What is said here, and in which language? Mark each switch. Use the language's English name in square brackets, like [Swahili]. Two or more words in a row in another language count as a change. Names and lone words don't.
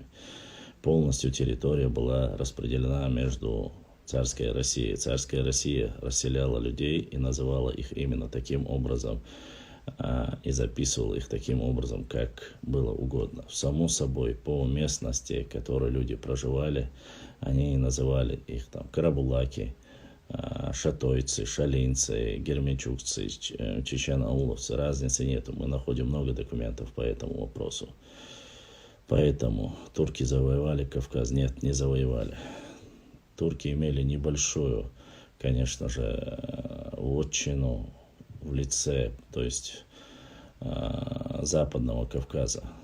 [Russian] Полностью территория была распределена между царской Россией. Царская Россия расселяла людей и называла их именно таким образом, и записывала их таким образом, как было угодно. Само собой, по местности, в которой люди проживали, они называли их там карабулаки, шатойцы, шалинцы, гермичукцы, чечено-ауловцы. Разницы нету. Мы находим много документов по этому вопросу. Поэтому турки завоевали Кавказ? Нет, не завоевали. Турки имели небольшую, конечно же, вотчину в лице, то есть Западного Кавказа.